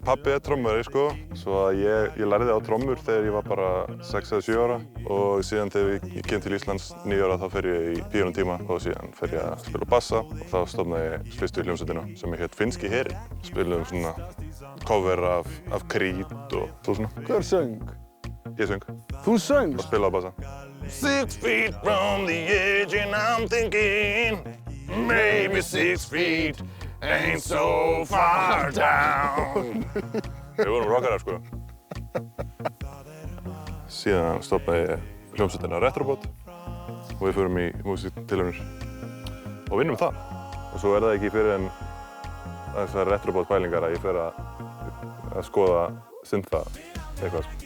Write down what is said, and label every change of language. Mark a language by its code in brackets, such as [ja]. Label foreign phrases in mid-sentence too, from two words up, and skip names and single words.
[is] Pabbi er trommari, sko, svo að ég lærði á trommur þegar ég var bara 6 eða 7 ára og síðan þegar ég kem til Íslands 9 ára þá fer ég í píanótíma og síðan fer ég að spila bassa og þá stofnaði ég fyrstu hljómsveitina sem hét Finnski herinn. Spilum svona cover af Creed og svona. Hver söng? Ég söng. Þú söngst? Og spilaði á bassa. [en] 6 feet from the edge and I'm thinking maybe 6 feet ain't so far down. [is] Við vorum rockarar, sko. Síðan stofnaði ég hljómsveitina Retrobot og við förum í músíktilraunir og vinnum það. Og svo er það ekki fyrir en þessar Retrobot pælingar að ég fer að skoða syntha eitthvað, sko.